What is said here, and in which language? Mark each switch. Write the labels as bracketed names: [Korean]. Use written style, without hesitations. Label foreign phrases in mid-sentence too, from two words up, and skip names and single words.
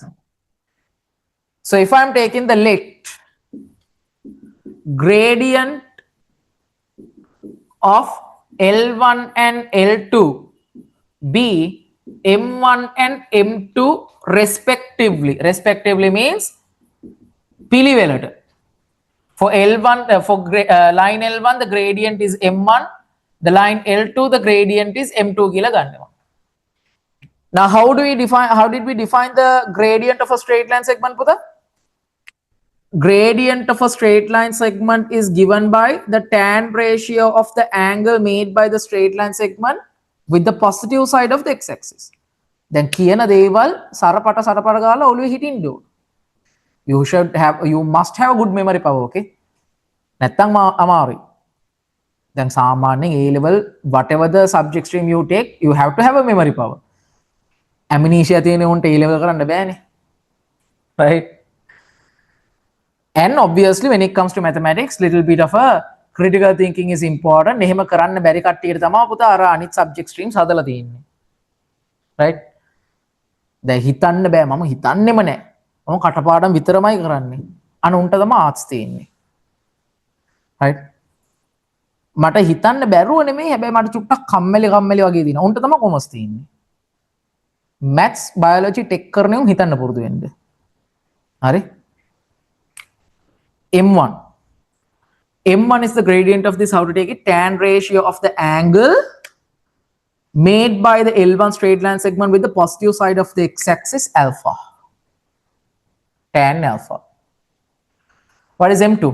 [English] So if I'm taking the let gradient of L1 and L2 be M1 and M2 respectively. Respectively means පිළිවෙලට. For L1, for line L1, the gradient is M1. The line L2, the gradient is M2 [Sinhala] කියලා ගන්නවා. [English] Now, how did we define the gradient of a straight line segment, Puta? Gradient of a straight line segment is given by the tan ratio of the angle made by the straight line segment with the positive side of the x-axis. [Sinhala] Then කියන දේවල් සරපට ගාලා ඔළුවේ හිටින්න ඕන. [English] You must have a good memory power, okay? [Sinhala] නැත්තම් අමාරුයි. දැන් සාමාන්‍යයෙන් [English] A level whatever the subject stream you take, you have to have a memory power. [Sinhala] Amnesia තියෙන උන්ට [English] A level [Sinhala] කරන්න බෑනේ. [English] Right? And obviously when it comes to mathematics, little bit of a critical thinking is important. [Sinhala] එහෙම කරන්න බැරි කට්ටියට තමයි පුතා අර අනිත් [English] subject streams [Sinhala] හදලා තියෙන්නේ. Right? දැන් හිතන්න බෑ මම හිතන්නෙම නෑ. මම කටපාඩම් විතරමයි කරන්නේ. අනුන්ට තමයි ආර්ට්ස් තියෙන්නේ. [English] Right? [Sinhala] මට හිතන්න බැරුව නෙමෙයි හැබැයි මට චුට්ටක් කම්මැලි වගේ දිනවා. උන්ට තමයි කොමර්ස් තියෙන්නේ. [English] maths biology tech [Sinhala] කරන උන් හිතන්න පුරුදු වෙන්න. හරි? [English] M1. M1 is the gradient of this. How to take it? Tan ratio of the angle made by the L1 straight line segment with the positive side of the x-axis alpha. Tan alpha. What is M2?